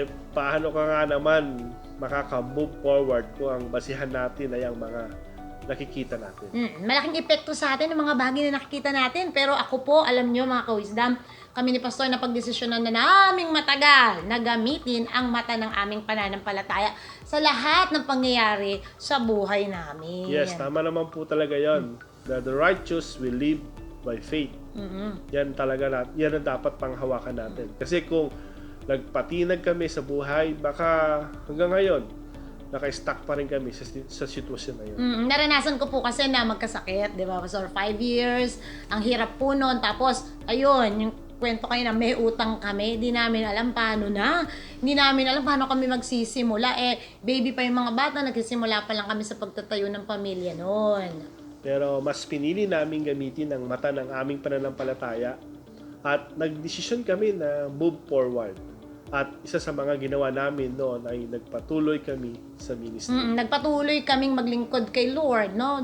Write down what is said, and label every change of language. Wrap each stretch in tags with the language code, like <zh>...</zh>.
<tl>Paano ka nga naman makaka-move forward kung ang basihan natin ay ang mga nakikita natin? Malaking epekto sa atin ng mga bagay na nakikita natin. Pero ako po, alam nyo mga ka-wisdom, kami ni Pastor na pagdesisyonan na naming matagal na gamitin ang mata ng aming pananampalataya sa lahat ng pangyayari sa buhay namin. Yes, tama naman po talaga yon.</tl> <en>The righteous will live by faith.</en> <tl>Yan talaga yan ang dapat panghawakan natin. Kasi kung nagpatinag kami sa buhay, baka hanggang ngayon, naka-stuck pa rin kami sa sitwasyon na yun. Naranasan ko po kasi na magkasakit, di ba? So, 5 years, ang hirap po nun. Tapos, ayun, yung kwento kayo na may utang kami, hindi namin alam paano na. Hindi namin alam paano kami magsisimula. Baby pa yung mga bata, nagsisimula pa lang kami sa pagtatayo ng pamilya noon. Pero mas pinili namin gamitin ang mata ng aming pananampalataya at nagdesisyon kami na move forward. At isa sa mga ginawa namin noon ay nagpatuloy kami sa ministry. Nagpatuloy kaming maglingkod kay Lord, no?</tl>